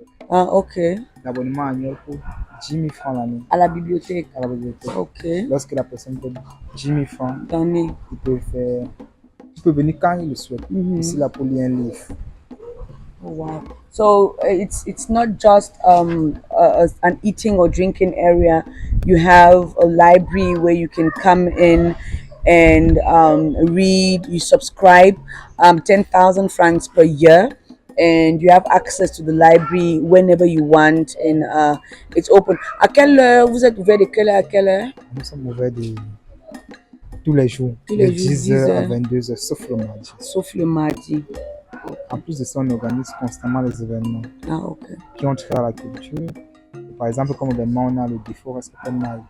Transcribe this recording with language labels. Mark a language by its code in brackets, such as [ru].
[fr] Ah, ok. L'abonnement annuel coûte 10 000 francs l'année. À la bibliothèque? À la bibliothèque. Ok. Lorsque la personne paie 10 000 francs, L'année. il peut venir quand il le souhaite. Ici, là, pour lire un livre. [en] Oh, wow. So it's not just an eating or drinking area. You have a library where you can come in and read. You subscribe, 10,000 francs per year, and you have access to the library whenever you want, and it's open. [fr] À quelle heure vous êtes ouvert, de quelle heure à quelle heure? Nous sommes ouverts tous les jours, Tous de les jours, 10 10h à heures, 22h, sauf le mardi. sauf le mardi. En plus de ça, on organise constamment les événements Ah, ok. qui ont trait à la culture. Par exemple, comme événement, on a le Défaut Respect Night.